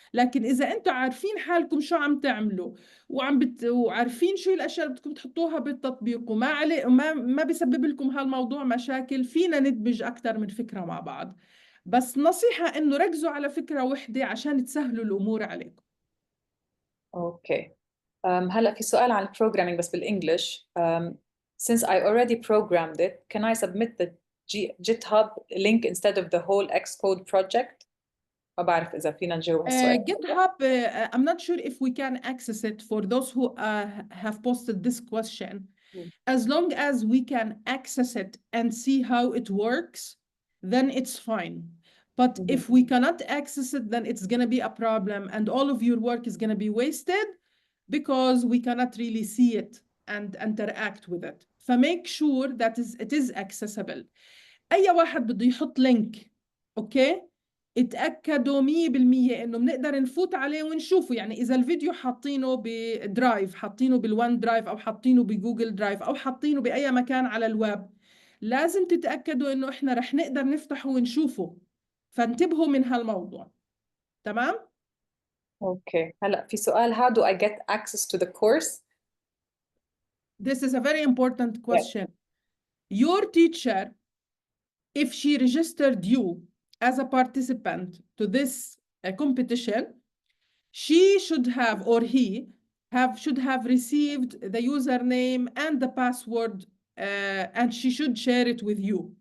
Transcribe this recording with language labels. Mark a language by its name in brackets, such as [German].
[Arabic] لكن إذا أنتم عارفين حالكم شو عم تعملوا وعارفين شو الأشياء اللي بدكم تحطوها بالتطبيق وما بيسبب لكم هالموضوع مشاكل، فينا ندمج أكثر من فكرة مع بعض. بس نصيحة إنه ركزوا على فكرة واحدة عشان تسهلوا الأمور عليكم. اوكي. هلا في سؤال عن البروجرامينج بس بالانجلش. [English] Since I already programmed it, can I submit the GitHub link instead of the whole Xcode project? [Arabic] ما بعرف إذا فينا نجاوب هالسؤال. [English] GitHub, I'm not sure if we can access it for those who have posted this question. As long as we can access it and see how it works, then it's fine. But if we cannot access it, then it's going to be a problem and all of your work is going to be wasted because we cannot really see it and interact with it. فmake sure that it is accessible. [Arabic] أي واحد بده يحط لينك، أوكي، اتأكدوا 100% إنه بنقدر نفوت عليه ونشوفه. يعني إذا الفيديو حاطينه بدرايف، حاطينه بالون درايف، أو حاطينه بجوجل درايف، أو حاطينه بأي مكان على الويب، لازم تتأكدوا إنه إحنا رح نقدر نفتحه ونشوفه. فانتبهوا من هالموضوع. تمام؟ اوكي. هلا في سؤال، [English] how do I get access to the course? This is a very important Yes. question. Your teacher, if she registered you as a participant to this competition, she should have, or he should have received the username and the password, and she should share it with you.